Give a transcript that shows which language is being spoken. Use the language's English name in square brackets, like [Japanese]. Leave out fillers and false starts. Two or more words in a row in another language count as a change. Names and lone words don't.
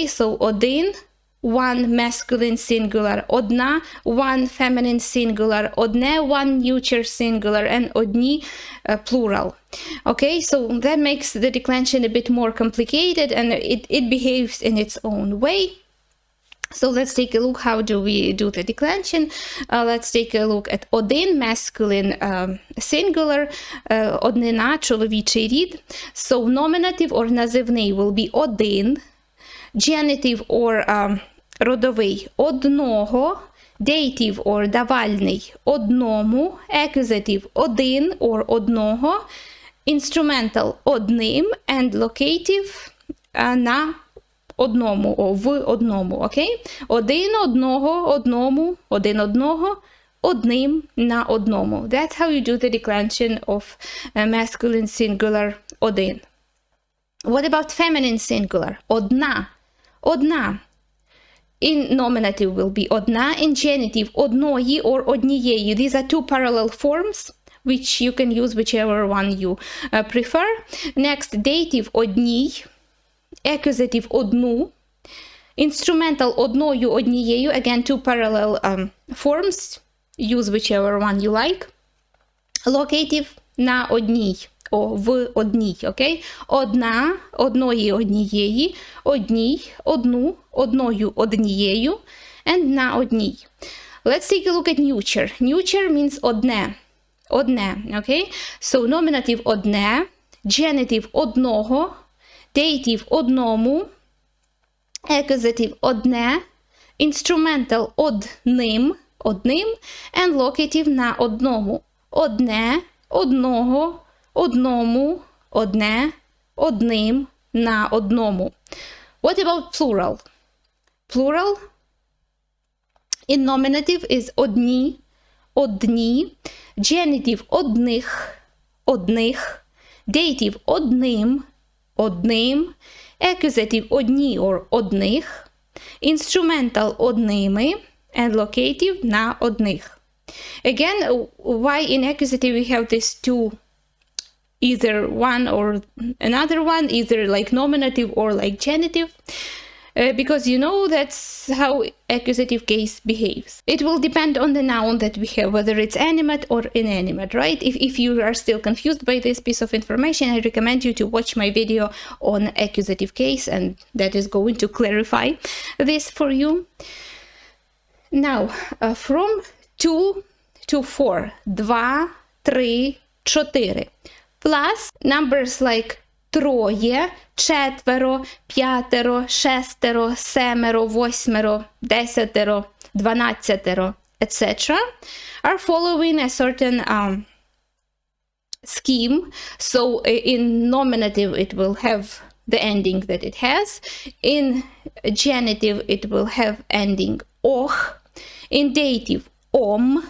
[English] So один, one masculine singular, одна, one feminine singular, одне, one neuter singular, and одні plural. Okay, so that makes the declension a bit more complicated and it behaves in its own way. So let's take a look, how do we do the declension. Let's take a look at один, masculine singular, [Ukrainian] однина, чоловічий рід. [English] So nominative or називний will be один, genitive or [Ukrainian] родовий одного, [English] dative or [Ukrainian] давальний одному, [English] accusative один or одного, instrumental одним, and locative [Ukrainian] на одному, в одному, окей? Один, одного, одному, один, одного, одним, на одному. [English] That's how you do the declension of masculine singular один. What about feminine singular? [Ukrainian] Одна, одна. [English] In nominative will be одна, in genitive одної or однієї. These are two parallel forms which you can use whichever one you prefer. Next, dative одній, accusative одну, instrumental [Ukrainian] одною, однією, [English] again two parallel forms, use whichever one you like. [Ukrainian] Locative на одній, в одній, окей? Одна, одної, однієї, одній, одну, одною, однією, and на одній. [English] Let's take a look at neuter. Neuter means [Ukrainian] одне, одне, окей? [English] So nominative одне, genitive одного, dative одному, accusative одне, Instrumental одним, and locative [Ukrainian] на одному. Одне, одного, одному, одне, одним, на одному. [English] What about plural? Plural in nominative is [Ukrainian] одні, одні, [English] genitive одних, dative одним, accusative одні or одних, instrumental одними, and locative [Ukrainian] на одних. [English] Again, why in accusative we have these two, either one or another one, either like nominative or like genitive? Because you know that's how accusative case behaves. It will depend on the noun that we have, whether it's animate or inanimate, right? If you are still confused by this piece of information, I recommend you to watch my video on accusative case, and that is going to clarify this for you. Now, from 2 to 4, [Ukrainian] два, три, чотири, [English] plus numbers like [Ukrainian] троє, четверо, п'ятеро, шестеро, семеро, восьмеро, десятеро, дванадцятеро, [English] etc. are following a certain scheme. So in nominative it will have the ending that it has. In genitive it will have ending och. In dative om.